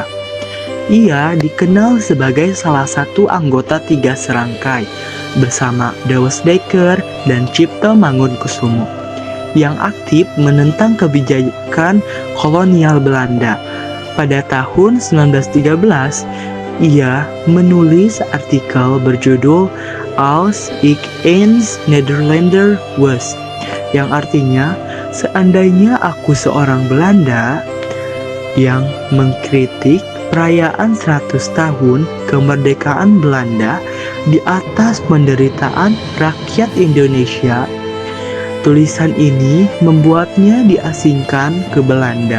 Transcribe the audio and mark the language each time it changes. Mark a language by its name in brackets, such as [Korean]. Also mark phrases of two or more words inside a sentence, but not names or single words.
[Indonesian] Ia dikenal sebagai salah satu anggota Tiga Serangkai bersama Dawes Dekker dan Cipto Mangunkusumo yang aktif menentang kebijakan kolonial Belanda. Pada tahun 1913, ia menulis artikel berjudul Als ik eens Nederlander was, yang artinya seandainya aku seorang Belanda, yang mengkritik perayaan 100 tahun kemerdekaan Belanda di atas penderitaan rakyat Indonesia. Tulisan ini membuatnya diasingkan ke Belanda.